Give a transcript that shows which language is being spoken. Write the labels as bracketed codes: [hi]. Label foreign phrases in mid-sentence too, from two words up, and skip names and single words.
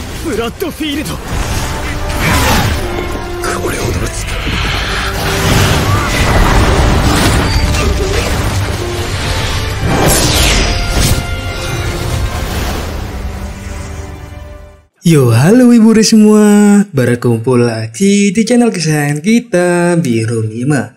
[ja] ブラッドフィールド。これほどの力。 [id] Yo, halo Wiburu semua, berkumpul lagi di channel kesayangan kita, Biru Mima.